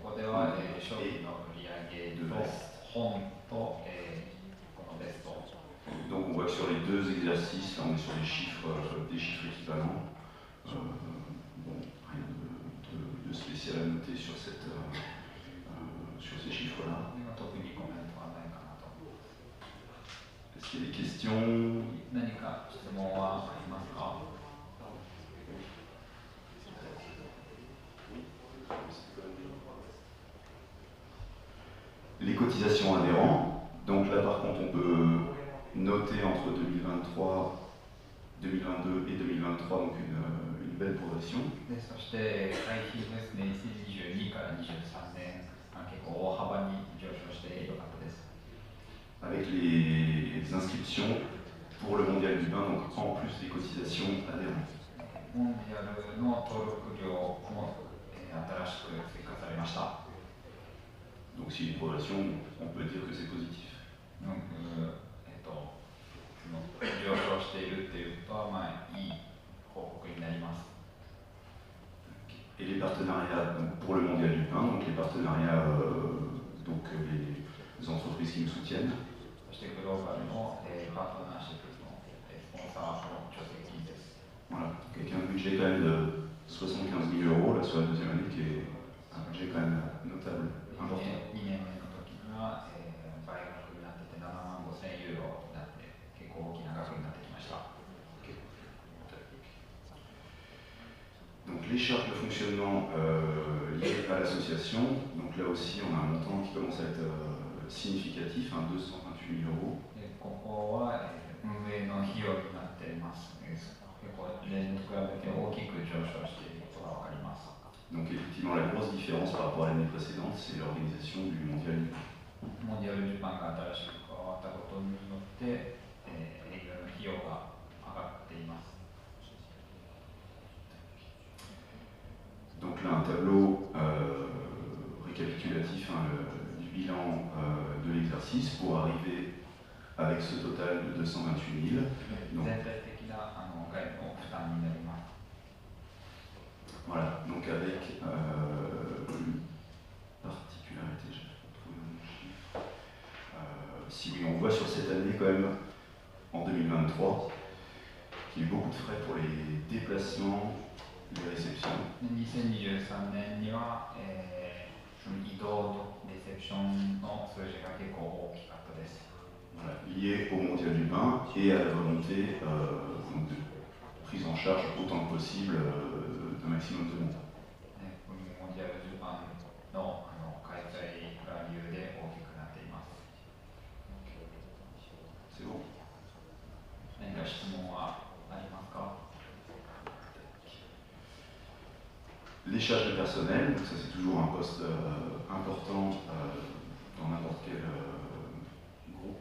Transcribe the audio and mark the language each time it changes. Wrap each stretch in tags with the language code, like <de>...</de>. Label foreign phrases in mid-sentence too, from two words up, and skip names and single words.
<fr>Et de vestes. sur les deux exercices, là on est sur des chiffres équivalents. Bon, rien de spécial à noter sur, sur ces chiffres-là.</fr> <ja>特にコメントはないかなと。</ja> <fr>Est-ce qu'il y a des questions?</fr> <ja>何か質問はありますか？</ja> <fr>Les cotisations adhérents, donc là par contre on peut noter entre 2023, 2022 et 2023 donc une belle progression.</fr> <ja>でそして会費ですね、2022から23年、結構大幅に上昇してよかったです。</ja> <fr>Avec les inscriptions pour le mondial du pain, donc en plus des cotisations adhérentes.</fr> <ja>モンディアルの登録料も新しく追加されました。</ja> <fr>Donc s'il y a une progression, on peut dire que c'est positif.</fr> <ja>上昇しているっていうことは、まあ、いい報告になります。</ja> <fr>Et les partenariats donc, pour le mondial du pain, donc les partenariats, donc les entreprises qui nous soutiennent.</fr> <ja>そしてグローバルのパートナーシップのスポンサーの助成金です。</ja> <fr>Voilà, avec un budget quand même de 75 000 euros là, sur la deuxième année, qui est un budget quand même notable, important.</fr> <ja>2 年目の時には、倍額になってて7万5000ユーロになって結構大きな額になってきました。</ja> <fr>Donc les charges de fonctionnement liées à l'association, donc là aussi on a un montant qui commence à être significatif, 228 000 euros.</fr> <ja>ここは運営の費用になっています。結構例年と比べて大きく上昇していることが分かります。</ja> <fr>Donc effectivement la grosse différence par rapport à l'année précédente, c'est l'organisation du mondial du pain.</fr> <ja>モンディアルジャパンが新しく加わったことによって、営業の費用が上がっています。</ja> <fr>Donc là un tableau récapitulatif du bilan de l'exercice pour arriver avec ce total de 228 000. Donc,</fr> <ja>全体的な概の負担になります。</ja> <fr>voilà, donc avec une particularité, je vais trouver mon chiffre. Si oui, on voit sur cette année quand même, en 2023, qu'il y a eu beaucoup de frais pour les déplacements, les réceptions.</fr> <ja>2023 年には、移動とレセプションの数字が結構大きかったです。</ja> <fr>Voilà, lié au mondial du pain et à la volonté donc de prise en charge autant que possible d'un maximum de monde.</fr> <ja>モンディアルジャパンの開催が理由で大きくなっています。</ja> <fr>C'est bon?</fr> <ja>何か質問はありますか？</ja> <fr>Les charges de personnel, donc ça c'est toujours un poste important dans n'importe quel groupe.</fr>